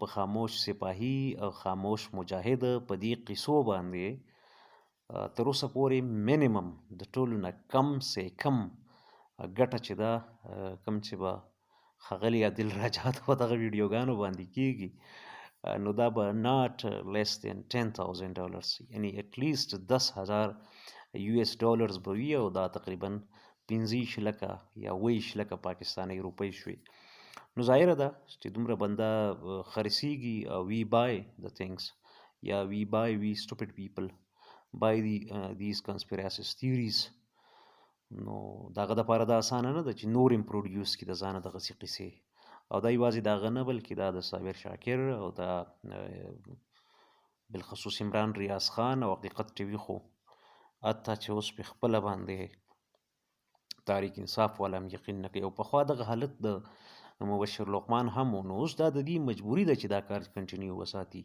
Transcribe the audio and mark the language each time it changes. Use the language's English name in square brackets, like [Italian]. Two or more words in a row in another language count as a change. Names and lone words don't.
[Pashto] خاموش سپاهي او خاموش مجاهد، په دې قصو باندې تر اوسه پورې مینیمم د ټولو نه [Urdu] کم سې کم [Pashto] ګټه چې ده، کم چې به ښاغلي عادل راجا ته په دغه ویډیوګانو باندې کیږي، نو دا به [English] not less than $10,000، [Pashto] یعنی اټلیسټ 10,000 US به وي، او دا تقریبا 15 لکه یا 20 لکه پاکستانی روپۍ شوي. نو ظاهره ده چې دومره بنده خرڅېږي او [English] we buy these things, [Pashto] یا [English] we stupid people buy these conspiracies theories. [Pashto] نو د هغه دپاره دا اسانه نه ده چې نور هم پروډیوس کړي د ځانه دغسې قصې، او دا یوازې د هغه نه بلکې دا د صابر شاکر او دا بالخصوص عمران ریاض خان او حقیقت ټي وي، خو حتی چې اوس په خپله باندې تحریک انصاف والا هم یقین نه کوي، او پخوا دغه حالت د مبشر لقمان هم و، نو اوس دا د دې مجبوري ده چې دا کار کنټینیو وساتي.